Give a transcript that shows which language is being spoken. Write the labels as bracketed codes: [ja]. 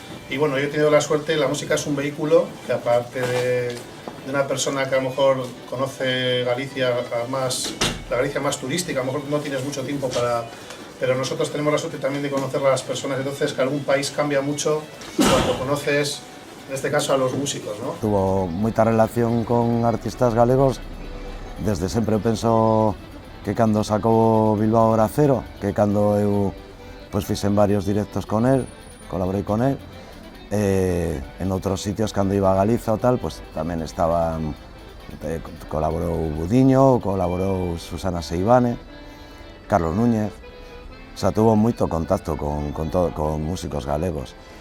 [es] Y bueno, yo he tenido la suerte, la música es un vehículo que aparte de una persona que a lo mejor conoce Galicia la Galicia más turística, a lo mejor no tienes mucho tiempo pero nosotros tenemos la suerte también de conocer a las personas, entonces que algún país cambia mucho cuando conoces, en este caso, a los músicos, ¿no? [gl] Tuvo moita relación con artistas galegos, desde sempre eu penso que cando sacou Bilbao Hora Cero, que cando eu pues fixen varios directos con él, colaborei con él. En outros sitios, cando iba a Galiza ou tal, pues tamén estaban, colaborou Budiño, colaborou Susana Seivane, Carlos Núñez, o sea, tuvo moito contacto con músicos galegos.